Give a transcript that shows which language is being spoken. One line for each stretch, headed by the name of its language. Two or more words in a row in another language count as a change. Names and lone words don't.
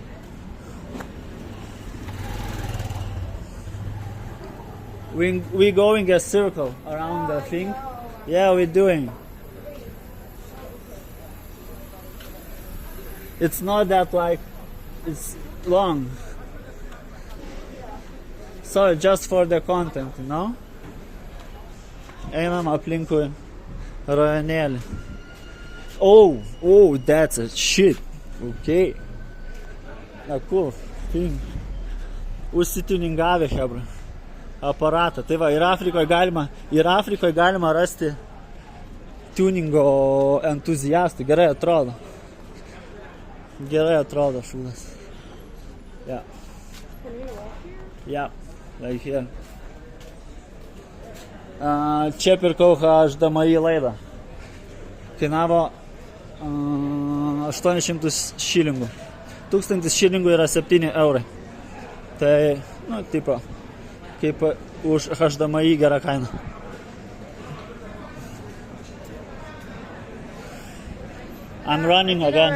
English: We going a circle around the thing. Yeah, we're doing. It's not that like it's long. So just for the content, you know?
Lithuanian: Einam aplinkui rajonėlį.
English: Oh, that's a shit. Okay. A cool thing.
Lithuanian: Užsituningavę, hebra. Aparatą. Tai va, ir Afrikoje galima rasti tuningo entuziastų. Gerai atrodo. Gerai atrodo šūdas.
English: Yeah. Can we walk here? Yeah. Like here.
Lithuanian: Čia pirkau HDMI laidą. Kainavo 800 šilingų. 1000 šilingų yra 7 eurai. Tai, nu, tipo, kaip už HDMI gerą kainą.
English: I'm running Don't again.